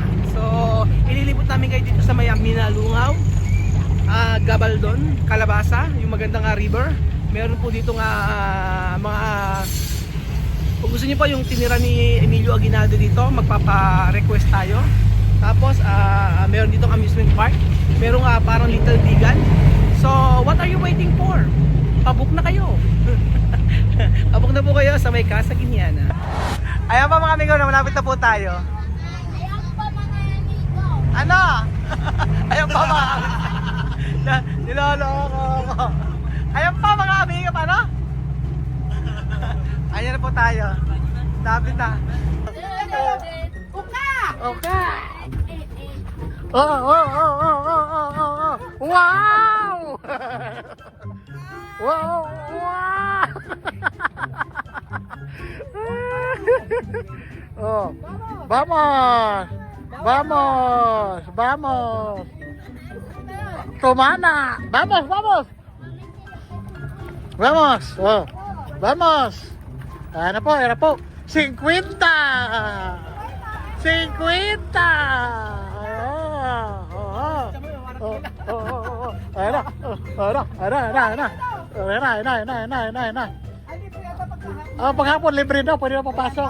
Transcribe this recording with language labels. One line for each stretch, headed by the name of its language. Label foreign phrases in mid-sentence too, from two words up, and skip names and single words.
Filipino: So, ililibot namin kayo dito sa may Minalungaw, Gabaldon, Calabasa, yung magandang river. Meron po dito nga mga, kung gusto niyo po yung tinira ni Emilio Aguinaldo dito, magpapa-request tayo. Tapos, meron dito
English: amusement park.
Filipino: Meron parang Little Bigan.
English: So, what are you waiting for?
Filipino: Pabook na kayo. Pabook na po kayo sa may Casa Guiniana. Ayan pa mga amigo, malapit na po tayo. Ano? Ayan pa mga niloloko ko. Ayan pa mga amigo, paano? Ayan na po tayo. Lapit na. Uka!
English: Okay. Oh. Wow! Wow! Oh.
Spanish: Vamos! Vamos! Tumana! Vamos! Oh. Vamos!
Filipino: Ano po? 50! 50! Paghapon libre na, pwede na papasok.